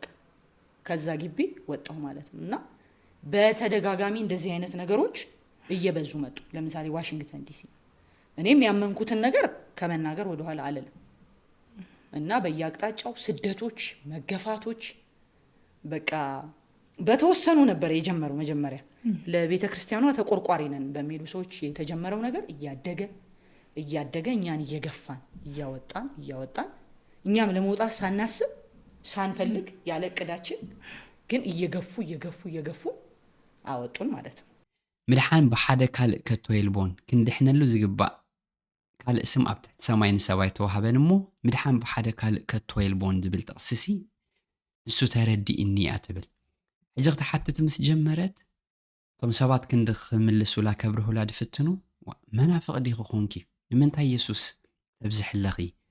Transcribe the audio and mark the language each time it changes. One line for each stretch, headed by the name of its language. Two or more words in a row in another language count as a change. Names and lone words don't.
Amharic: ከዛ ግቢ ወጣሁ ማለት ነው። እና በተደጋጋሚ እንደዚህ አይነት ነገሮች እየበዙ መጡ። ለምሳሌ ዋሽንግተን ዲሲ እኔም ያመንኩትን ነገር ከመናገር ወደ ኋላ አልልም። እና በየአቅጣጫው ስደቶች፣ መገፋቶች በቃ በተወሰኑ ነበር የጀመረው። መጀመሪያ ለቤተ ክርስቲያኗ ተቆርቋሪ ነን በሚሉ ሰዎች የተጀመረው ነገር እያደገ እኛን እየገፋን እያወጣን እኛም ለመውጣት ሳናስብ ሳንፈልግ ያለ እቅዳችን ግን እየገፉ አወጡን ማለት ነው።
Tigrinya: ምድሓን ብሓደ ካልእ ከተወይልቦን ክንድሕነሉ ዝግባእ ካልእ ስም ኣብ ትሕቲ ሰማይ ንሰባይ ተዋሃበን እሞ ምድሓን ብሓደ ካልእ ከተወይልቦን ዝብል ጥቕስሲ ንሱ ተረዲእኒ እያ ትብል። ሕጂ ክትሓትት ምስ ጀመረት እቶም ሰባት ክንዲ ክምልሱላ ከብርሁላ ድፍትኑ መናፍቕ ዲኺ ኾንኪ ንምንታይ ኢየሱስ ተብዝሕለኺ